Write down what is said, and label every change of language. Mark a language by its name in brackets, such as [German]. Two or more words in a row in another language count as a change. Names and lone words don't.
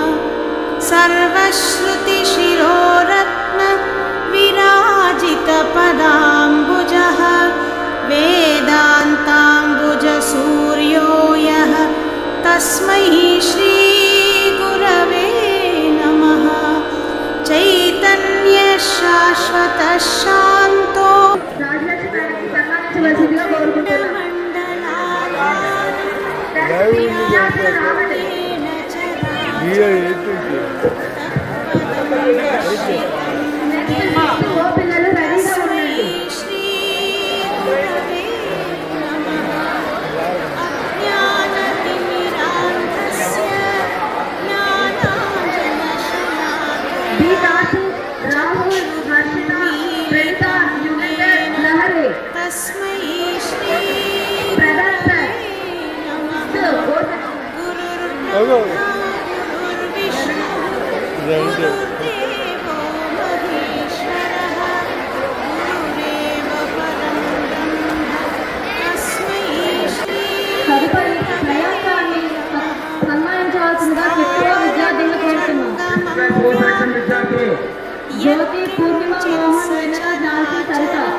[Sanskrit] सर्वश्रुतिशिरोरत्नविराजितपदाम्बुजः वेदान्ताम्बुजसूर्यो यः तस्मै श्रीगुरवे नमः। चैतन्यशाश्वतशान्तो [Telugu] రాజలక్ష్మి సన్మానించవలసిందిగా కోరుకుంటున్నాం. ఓ పిల్లలు రెడీగా ఉండండి. బి కాసు, రాహుల్, హర్షిత, ప్రణిత, యుగంధర్, లహరి, [Sanskrit] तस्मै श्री [Telugu] ప్రదర్ సార్, [Sanskrit] गुरुर्विष्णु गुरुर्देवो महेश्वरः गुरुरेव परं ब्रह्म तस्मै श्री [Telugu] తదుపరి ప్రయాసాన్ని సన్మానించవలసిందిగా చెప్పుకో విద్యార్థులను కోరుతున్నాం. జ్యోతి, పూర్ణిమ, మోహన్, వినత, ఝాన్సీ, సరిత.